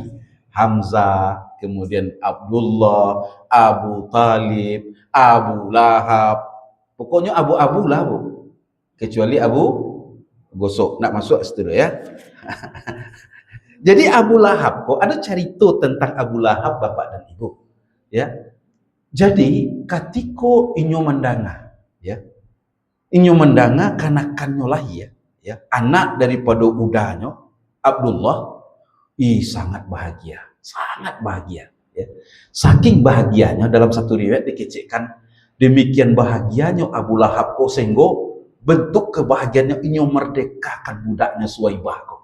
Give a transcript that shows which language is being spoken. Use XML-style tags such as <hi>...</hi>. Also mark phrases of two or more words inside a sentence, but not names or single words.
<id>Hamzah, kemudian Abdullah, Abu Talib, Abu Lahab. Pokoknya abu-abu lah bu. Kecuali Abu Gosok, nak masuk situ ya. Jadi Abu Lahab, kok ada cerita tentang Abu Lahab Bapak dan Ibu, ya.</id> <min>Jadi katiko inyo mendanga, ya. Inyo mendanga kanakannya lah ya.</min> <id>Anak daripada udahnya Abdullah, sangat bahagia, ya. Saking bahagianya dalam satu riwayat dikecekkan demikian bahagianya Abu Lahab kok sehingga bentuk kebahagiaannya inyo merdekakan budaknya Suwaibah kok.</id>